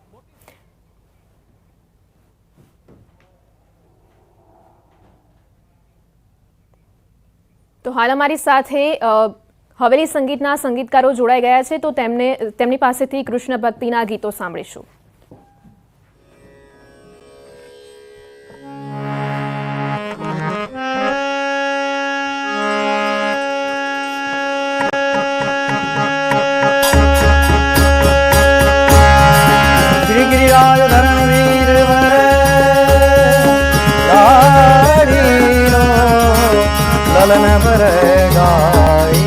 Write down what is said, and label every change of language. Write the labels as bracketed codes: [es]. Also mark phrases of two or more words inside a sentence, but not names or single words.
[gu] તો હાલ અમારી સાથે હવેલી સંગીતના સંગીતકારો જોડાઈ ગયા છે, તો તેમની પાસેથી કૃષ્ણ ભક્તિના ગીતો સાંભળીશું. [bra] श्री गिरिराज धरणवीर वर लाडीनो ललन पर गाई.